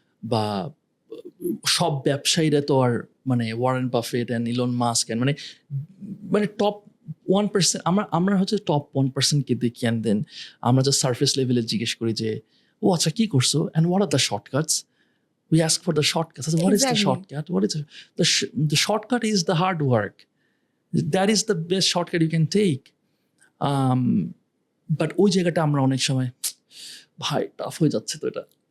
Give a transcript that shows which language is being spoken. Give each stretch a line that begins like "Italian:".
Bangla: বা সব ব্যবসায়ীরা তো আর মানে Warren Buffett and Elon Musk মানে টপ 1%। আমরা হচ্ছে টপ 1%কে দেখি, অ্যান্ড দেন আমরা যা সার্ফেস লেভেলে জিজ্ঞেস করি যে আচ্ছা কি করছো,
English: And what are the shortcuts, we ask for the shortcuts. What is the Exactly. shortcut? What is the shortcut is the hard work. That is the best shortcut you can take.
Bangla: But ওই জায়গাটা আমরা অনেক সময় ভাই tough হয়ে যাচ্ছে তো, এটা